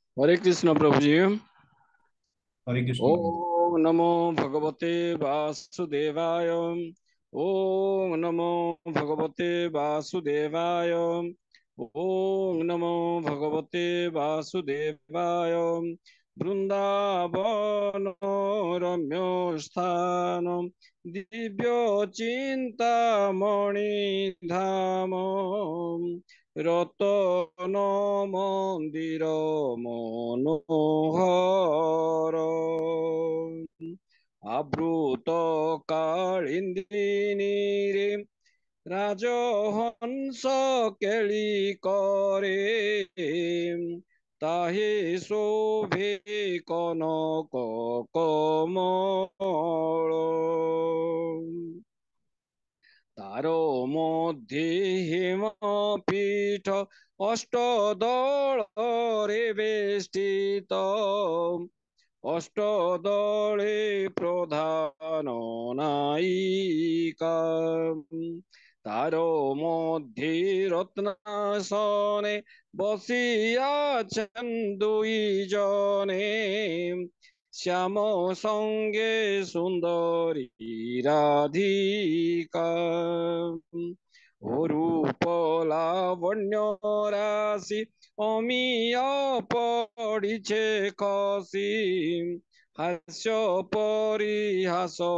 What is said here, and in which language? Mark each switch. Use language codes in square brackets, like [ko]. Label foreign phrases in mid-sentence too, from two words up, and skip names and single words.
[hi] हरे कृष्ण प्रभु जी। हरे कृष्ण। [sa] ओम नमो भगवते वासुदेवाय। ओम नमो भगवते वासुदेवाय। ओम नमो भगवते वासुदेवाय। [bn] বৃন্দাবন রম্য স্থান দিব্য চিন্তামণি ধাম রতন মন্দির মনোহর আবৃত কালিন্দীনীরে রাজহংস কেলি করে তাহে শোভে কনক কমল তার মধ্যে হেমপীঠ অষ্টদলে বেষ্টিত অষ্টদলে প্রধান নায়িকা তার মধ্যে রত্নাসনে বসিয়াছেন দুইজনে শ্যাম সঙ্গে সুন্দরী রাধিকা অরূপ লাবণ্য রাশি অমিয় পড়িছে খসি হাস্য পরিহাস